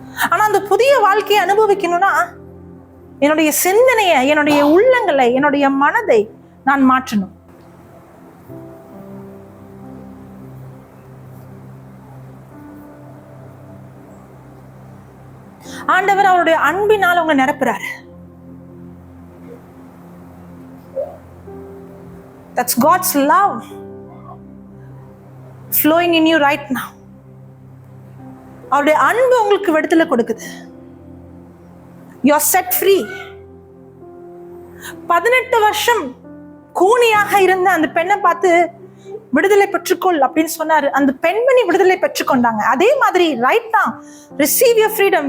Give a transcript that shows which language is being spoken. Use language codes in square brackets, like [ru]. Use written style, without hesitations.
[ta] ஆனா அந்த புதிய வாழ்க்கையை அனுபவிக்கணும்னா என்னுடைய சிந்தனையை, என்னுடைய உள்ளங்களை, என்னுடைய மனதை நான் மாற்றணும். ஆண்டவர் அவருடைய அன்பினால் அவங்க நிரப்புறாரு. [en] That's God's love flowing in you right now. [ta] அவருடைய அன்பு உங்களுக்கு விடுதலை கொடுக்குது. [en] You are set free. [ta] 18 வருஷம் கூனியாக இருந்த அந்த பெண்ணை பார்த்து விடுதலை பெற்றுக்கொள் அப்படின்னு சொன்னாரு. அந்த பெண்மணி விடுதலை பெற்றுக்கொண்டாங்க. அதே மாதிரி [en] Right now receive your freedom.